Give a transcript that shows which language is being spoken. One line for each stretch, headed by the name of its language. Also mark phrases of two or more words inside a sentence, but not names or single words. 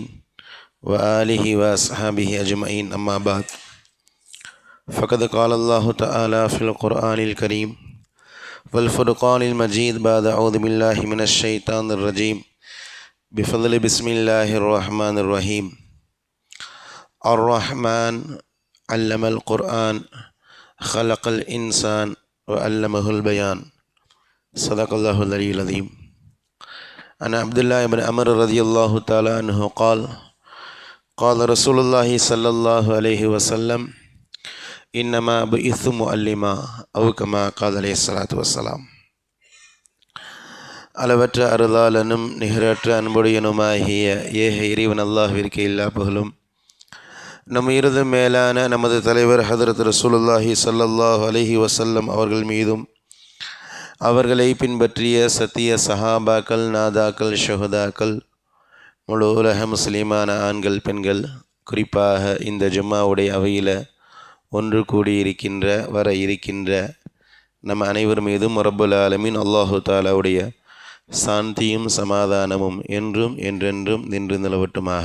Arabic: وآله وأصحابه أجمعين أما بعد فقد قال الله تعالى في القرآن الكريم والفرقان المجيد بعد أعوذ بالله من الشيطان الرجيم بفضل بسم الله الرحمن الرحيم الرحمن علم القرآن خلق الإنسان وعلمه البيان صدق الله العلي العظيم. عن عبد الله بن عمرو رضي الله تعالى عنه قال قال رسول الله صلى الله عليه وسلم إنما بعثت معلما أو كما قال عليه الصلاة والسلام.
Tamil: அளவற்ற அருளாளனும் நிகரற்ற அன்புடையனுமாகிய ஏக இறைவன் அல்லாஹ்விற்கு எல்லா புகழும். நம் இறுதி மேலான நமது தலைவர் ஹதரத்
Arabic: رسول الله صلى الله عليه وسلم
Tamil: அவர்கள் மீதும் அவர்களை பின்பற்றிய சத்திய சஹாபாக்கள், நாதாக்கள், ஷுஹதாக்கள், முழு உலக முஸ்லிமான ஆண்கள், பெண்கள், குறிப்பாக இந்த ஜும்மாவுடைய அவையில் ஒன்று கூடியிருக்கின்ற வர இருக்கின்ற நம் அனைவர் மீதும்
Arabic: رب العالمين الله تعالى
Tamil: சாந்தியும் சமாதானமும் என்றும் என்றென்றும் நின்று நிலவட்டுமாக.